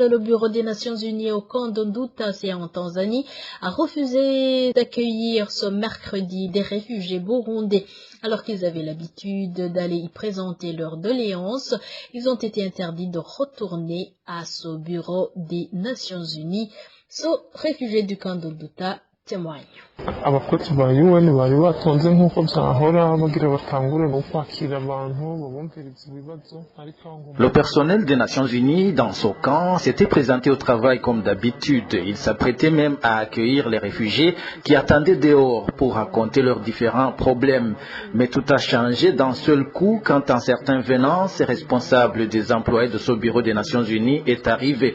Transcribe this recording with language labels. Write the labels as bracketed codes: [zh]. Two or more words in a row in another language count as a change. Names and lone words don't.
[fr] Le Bureau des Nations Unies au camp d'Nduta, c'est en Tanzanie, a refusé d'accueillir ce mercredi des réfugiés burundais. Alors qu'ils avaient l'habitude d'aller y présenter leurs doléances, ils ont été interdits de retourner à ce Bureau des Nations Unies. Ce réfugié du camp d'Nduta témoigne. [rn] abakozi ba UN bari batonze nk'uko byahora bagira batangure no kwakira abantu babumviriza ibibazo. [fr] Le personnel des Nations Unies dans ce camp s'était présenté au travail comme d'habitude. Il s'apprêtait même à accueillir les réfugiés qui attendaient dehors pour raconter leurs différents problèmes. Mais tout a changé d'un seul coup quand un certain Venance, responsable des employés de ce bureau des Nations Unies, est arrivé.